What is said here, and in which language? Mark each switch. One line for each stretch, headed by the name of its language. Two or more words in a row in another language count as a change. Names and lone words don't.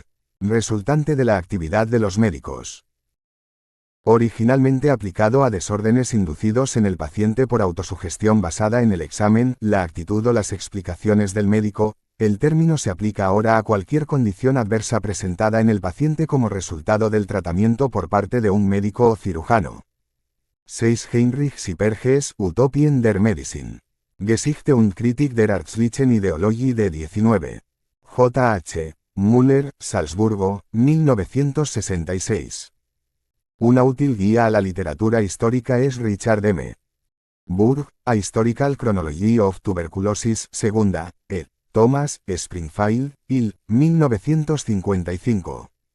Spanish: Resultante de la actividad de los médicos. Originalmente aplicado a desórdenes inducidos en el paciente por autosugestión basada en el examen, la actitud o las explicaciones del médico, el término se aplica ahora a cualquier condición adversa presentada en el paciente como resultado del tratamiento por parte de un médico o cirujano. 6. Heinrich Sipperges, Utopien der Medizin. Geschichte und Kritik der ärztlichen Ideologie de 19. J.H. Müller, Salzburgo, 1966. Una útil guía a la literatura histórica es Richard M. Burg, A Historical Chronology of Tuberculosis, segunda, ed. Thomas, Springfield, Ill., 1955.